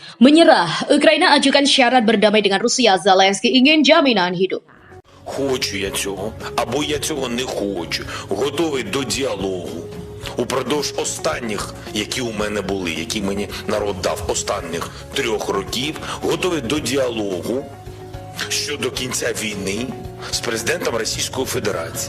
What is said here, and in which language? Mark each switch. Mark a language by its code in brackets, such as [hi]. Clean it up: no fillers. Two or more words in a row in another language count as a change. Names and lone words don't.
[id] Menyerah, Ukraina ajukan syarat berdamai dengan Rusia. Zelensky ingin jaminan hidup. [uk] Хочу я цього, або я цього не хочу. Готовий до діалогу. Упродовж останніх, які у мене були, які мені народ дав останніх 3 років, готовий до діалогу щодо кінця війни з президентом Російської Федерації.